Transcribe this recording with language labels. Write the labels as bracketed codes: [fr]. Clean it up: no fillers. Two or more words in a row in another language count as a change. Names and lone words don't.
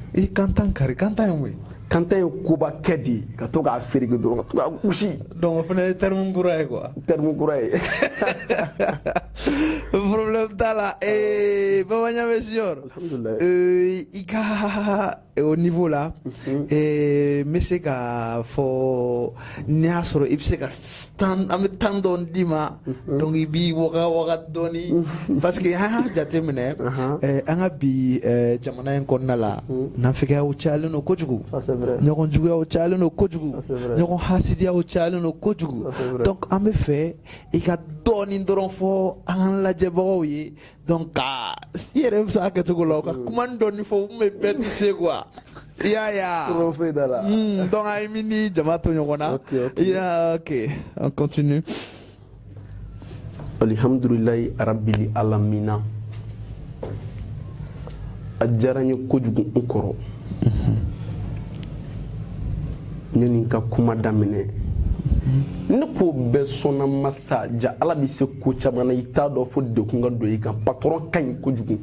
[bm] I kantan kari kantan ye mun ye. kantan ye koba kɛ de ka to k'a fereke dɔrɔn ka to k'a gosi. donc o fana ye terme kura ye quoi. terme kura ye. problème t'a la Baba Ɲame Signor. alhamdulilayi. I ka [fr] au niveau là [bm] n bɛ se k'a fɔ n'i y'a sɔrɔ i bɛ se ka an bɛ temps dɔ d'i ma donc i b'i waga dɔɔni [fr] parce que [bm] an y'a jateminɛ an ka bi jamana in kɔnɔna la nafigiyaw cayalen don kojugu ɲɔgɔn juguyaw cayalen don kojugu ɲɔgɔn hasidiyaw cayalen don kojugu donc an bɛ fɛ i ka dɔɔni dɔrɔn fɔ an lajɛbagaw ye donc ka i yɛrɛ bɛ se a kɛcogo la ka kuma dɔɔni fɔ mun bɛ bɛɛ toucher quoi. Ya. donc a yi mini jama to ɲɔgɔn na. [fr] Ok, on continue. [ar] الحمد لله رب العالمين. [bm] A diyara n ye kojugu n kɔrɔ. Yani n ka kuma daminɛ. Ne ko bɛɛ sɔnna masa ja Ala bɛ se ko caman na i t'a dɔn fo dekun ka don i kan patron ka ɲi kojugu.